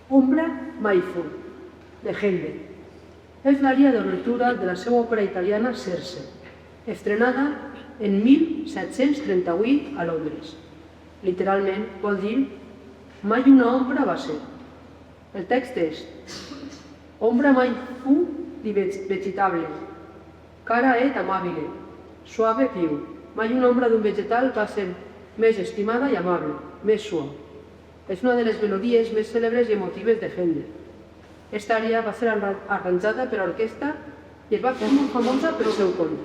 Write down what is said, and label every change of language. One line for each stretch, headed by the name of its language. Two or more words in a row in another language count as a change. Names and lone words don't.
Catalan: Ombra mai fu, de Händel. És l'ària d'obertura de la seva òpera italiana Circe, estrenada en 1738 a Londres. Literalment vol dir mai una ombra va ser. El text és:
Italian: ombra mai fu di vegetable, cara et amabile, suave piu.
Catalan: Mai una ombra d'un vegetal va ser més estimada i amable, més suau. És una de les melodies més cèlebres i emotives de Händel. Esta ària va ser arranjada per a orquestra i es va fer molt famosa pel seu compte.